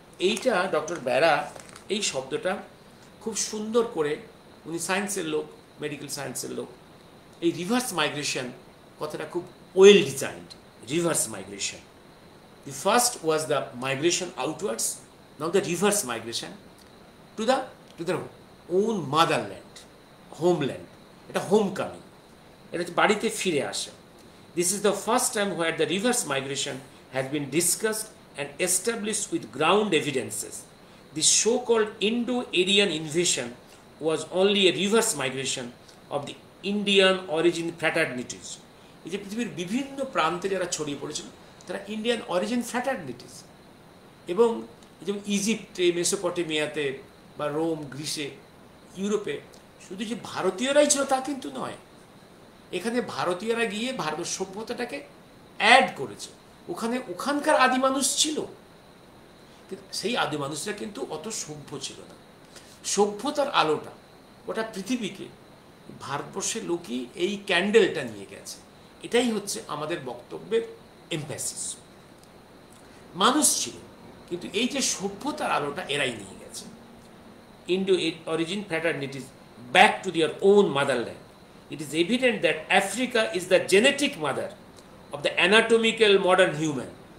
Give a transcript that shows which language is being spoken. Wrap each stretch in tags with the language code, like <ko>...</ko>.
<bn>এইটা ডক্টর বেরা এই শব্দটা খুব সুন্দর করে, উনি সায়েন্সের লোক, মেডিকেল সায়েন্সের লোক, এই রিভার্স মাইগ্রেশন কথাটা খুব well designed.</bn> <en>reverse migration, the first was the migration outwards, now the reverse migration to the own motherland, homeland, এটা homecoming,</en> <bn>এটা হচ্ছে বাড়িতে ফিরে আসা।</bn> <en>This is the first time where the reverse migration has been discussed and established with ground evidences. The so-called Indo-Aryan invasion was only a reverse migration of the Indian origin fraternities.</en> <bn>এই যে পৃথিবীর বিভিন্ন প্রান্তে যারা ছড়িয়ে পড়েছিল তারা Indian origin ফ্র্যাটার্নিটিস, এবং যেমন ইজিপ্টে, মেসোপটেমিয়াতে বা রোম, গ্রিসে, ইউরোপে শুধু যে ভারতীয়রাই ছিল তা কিন্তু নয়, এখানে ভারতীয়রা গিয়ে ভারতের সভ্যতাটাকে অ্যাড করেছে, ওখানকার আদি মানুষ ছিল, সেই আদি মানুষরা কিন্তু অত সভ্য ছিল না। সভ্যতার আলোটা ওটা পৃথিবীকে, ভারতবর্ষের লোকই এই ক্যান্ডেলটা নিয়ে গেছে, এটাই হচ্ছে আমাদের বক্তব্যের এমফ্যাসিস। মানুষ ছিল, কিন্তু এই যে সভ্যতার আলোটা এরাই নিয়ে গেছে।</bn> <en>Indo origin fraternities back to their own motherland. It is evident that Africa is the genetic mother of the anatomical modern human.</en>